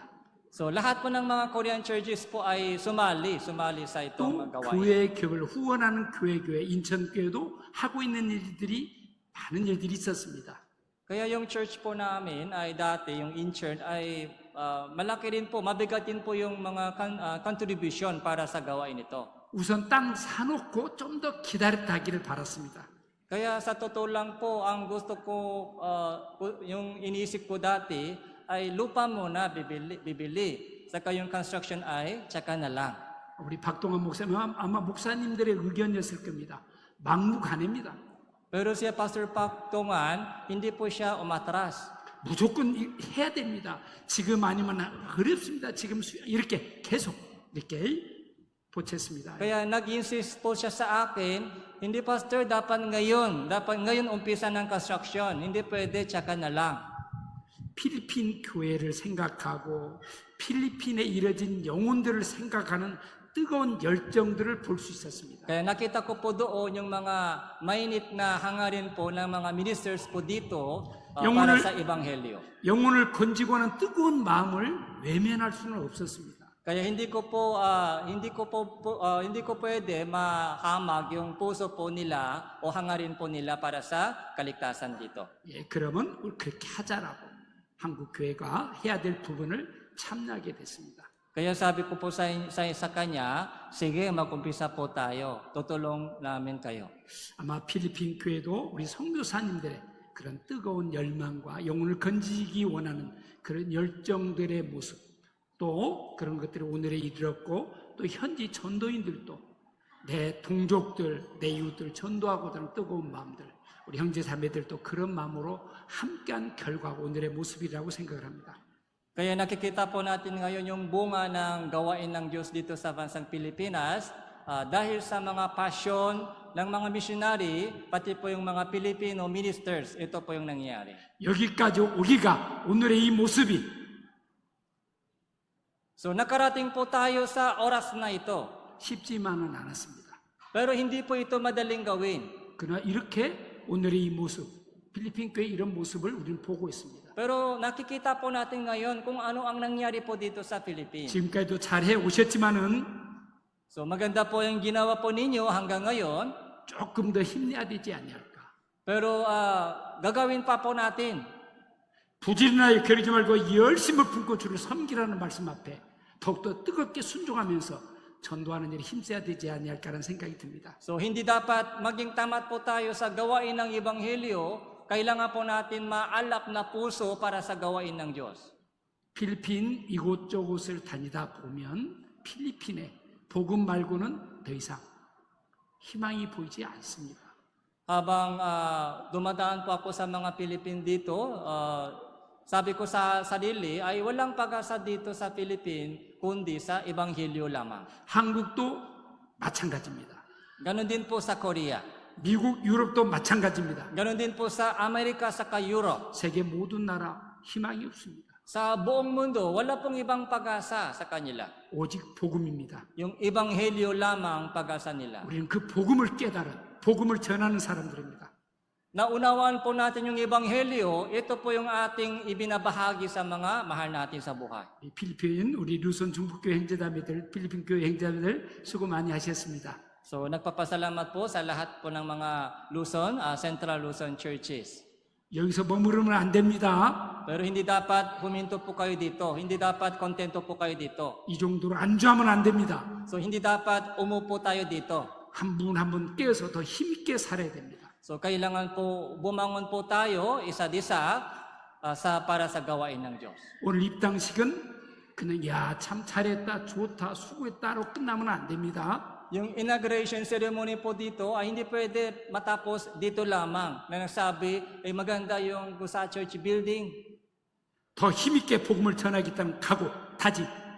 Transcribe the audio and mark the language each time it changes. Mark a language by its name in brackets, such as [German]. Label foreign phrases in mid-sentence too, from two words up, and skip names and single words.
[Filipino] So lahat po ng mga [English] Korean churches [Filipino] po ay sumali sa itong [Korean] 또 [Filipino] gawain. [Korean] 교회 교회를 후원하는 교회 인천교회도 하고 있는 일들이 많은 일들이 있었습니다. [Filipino] Kaya yung church po namin ay dati, yung Inchurch ay malaki rin po, mabigat din po yung mga contribution para sa gawain ito. [Korean] 우선 땅 사놓고 좀 더 기다렸다 하기를 바랐습니다. [Filipino] Kaya sa totoo lang po, ang gusto ko, yung iniisip ko dati, ay lupa muna bibili. Saka yung construction ay tsaka na lang. [Korean] 우리 박동환 목사님 아마 목사님들의 의견이었을 겁니다. 막무가내입니다. [Filipino] Pero siya Pastor Pactongan, hindi po siya umatras. [Korean] 무조건 해야 됩니다. 지금 아니면 어렵습니다. 지금 이렇게 계속 이렇게 보챘습니다. [Filipino] Kaya nag-insist po siya sa akin, hindi Pastor, dapat ngayon umpisa ng construction, hindi pwede tsaka na lang. [Korean] 필리핀 교회를 생각하고 필리핀에 이뤄진 영혼들을 생각하는 뜨거운 열정들을 볼 수 있었습니다. [Filipino] Kaya nakita ko po doon yung mga mainit na hangarin po ng mga ministers po dito para sa ebanghelyo. [Korean] 영혼을 건지고 하는 뜨거운 마음을 외면할 수는 없었습니다. [Filipino] Kaya hindi ko pwede mahamag yung puso po nila o hangarin po nila para sa kaligtasan dito. [Korean] 예, 그러면 우리 그렇게 하자라고 한국 교회가 해야 될 부분을 참여하게 됐습니다. [Filipino] Kaya sabi ko po sa kanya, sige, mag-umpisa po tayo. Tutulong namin kayo. [Korean] 아마 필리핀 교회도 우리 선교사님들의 그런 뜨거운 열망과 영혼을 건지기 원하는 그런 열정들의 모습, 또 그런 것들이 오늘에 이르렀고, 또 현지 전도인들도 내 동족들, 내 이웃들 전도하고 하는 뜨거운 마음들, 우리 형제 자매들도 그런 마음으로 함께한 결과가 오늘의 모습이라고 생각을 합니다. [Filipino] Kaya nakikita po natin ngayon yung bunga ng gawain ng Diyos dito sa bansang Pilipinas dahil sa mga passion ng mga missionary, pati po yung mga [English] Filipino ministers, [Filipino] ito po yung nangyayari. [Korean] 여기까지 오기가 오늘의 이 모습이 [Filipino] So nakarating po tayo sa oras na ito. [Korean] 쉽지만은 않았습니다. [Filipino] Pero hindi po ito madaling gawin. [Korean] 그러나 이렇게 오늘의 이 모습, 필리핀 교회 이런 모습을 우리는 보고 있습니다. [Filipino] Pero nakikita po natin ngayon kung ano ang nangyari po dito sa Philippines. [Korean] 지금까지도 잘해 오셨지만은 [Filipino] So maganda po yung ginawa po ninyo hanggang ngayon, [Korean] 조금 더 힘내야 되지 않을까. [Filipino] pero gagawin pa po natin. [Korean] 부지런하게 겨루지 말고 열심을 품고 주를 섬기라는 말씀 앞에 더욱더 뜨겁게 순종하면서 전도하는 일에 힘써야 되지 않을까라는 생각이 듭니다. [Filipino] So hindi dapat maging tamad po tayo sa gawain ng Ebanghelyo, kailangan po natin maalap na puso para sa gawain ng Diyos. [Korean] 필리핀 이곳저곳을 다니다 보면 필리핀에 복음 말고는 더 이상 희망이 보이지 않습니다. [Filipino] Habang dumadaan po ako sa mga Pilipin dito, sabi ko sa sarili ay walang pag-asa dito sa Philippines kundi sa Ebanghelyo lamang. [Korean] 한국도 마찬가지입니다. [Filipino] Ganon din po sa Korea. [Korean] 미국, 유럽도 마찬가지입니다. [Filipino] Ganon din po sa Amerika saka Europe. [Korean] 세계 모든 나라 희망이 없습니다. [Filipino] Sa buong mundo, wala pong ibang pag-asa sa kanila. [Korean] 오직 복음입니다. [Filipino] Yung Ebanghelyo lamang pag-asa nila. [Korean] 우리는 그 복음을 깨달은 복음을 전하는 사람들입니다. [Filipino] Naunawaan po natin yung Ebanghelyo, ito po yung ating ibinabahagi sa mga mahal natin sa buhay. [Korean] 이 필리핀 우리 루손 중북교회 형제자매들, 필리핀 교회 형제자매들 수고 많이 하셨습니다. [Filipino] So nagpapasalamat po sa lahat po ng mga Luzon, Central Luzon churches. [Korean] 여기서 머무르면 안 됩니다. [Filipino] Pero hindi dapat huminto po kayo dito. Hindi dapat kontento po kayo dito. [Korean] 이 정도로 안주하면 안 됩니다. [Filipino] So hindi dapat umupo tayo dito. [Korean] 한 분 한 분 깨어서 더 힘있게 살아야 됩니다. [Filipino] So kailangan po bumangon po tayo isa't isa para sa gawain ng Diyos. [Korean] 오늘 입당식은 그냥 야 참 잘했다, 좋다, 수고했다로 끝나면 안 됩니다. [Filipino] Yung [English] inauguration ceremony [Filipino] po dito ay hindi pwede matapos dito lamang na nagsabi ay maganda yung Gusa Church building. [Korean] 더 힘있게 복음을 전하겠다는 각오, 다짐.